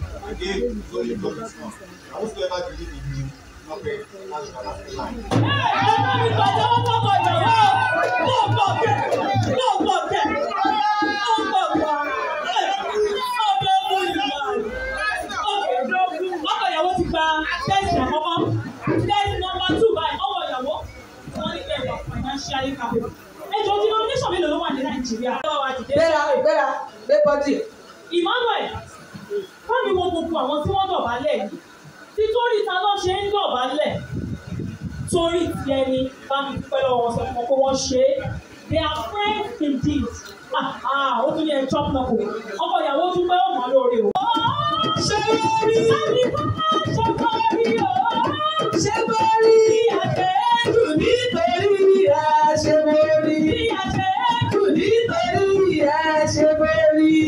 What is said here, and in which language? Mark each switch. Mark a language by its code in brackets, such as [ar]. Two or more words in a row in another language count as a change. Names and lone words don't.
[en] Again, it's only God is one. And whosoever believe in him, not pray, that's the last line. [yo] Ẹ bá mi pàtẹ́wọ́ fọ́kọ ìyàwó. Mo gbọ́ bẹ́ẹ̀. Mo gbọ́ bẹ́ẹ̀. Mo gbọ́ bẹ́ẹ̀. Ẹ, ọmọ ọmọ ìlú wa. Ọkọ ìyàwó ti gba test àkọ́kọ́. [en] Test number two [yo] báyìí, ọwọ́ ìyàwó. Wọ́n ní bẹ́ẹ̀ wà [en] financially capable. [yo] Ẹ jọ̀ọ́, denomination mélòó ló wà ní Nàìjíríà? Gbéra, gbéra, gbé bọ́dì. Emmanuel. Bá mi wo gbogbo àwọn tí wọ́n dọ̀bálẹ̀ yìí. Títorí ta ló ṣe ń dọ̀bálẹ̀? Torí ti ẹni, bá mi dúpẹ́ lọ́wọ́ wọn, sọ fún wọn pé wọ́n ṣe é. [en] They are friends indeed. [yo] Ah, ah, ó tún ní ẹ chop náà kò. Ọkọ ìyàwó dúpẹ́ ó mọ̀ lóore o. Ṣé wọ́n rí? Bá mi dúpẹ́, ṣé wọ́n rí o? Ṣé wọ́n rí? Bí a ṣe é Dùn nítorí a ṣe wọ́n rí. Bí a ṣe é Dùn nítorí a ṣe wọ́n rí.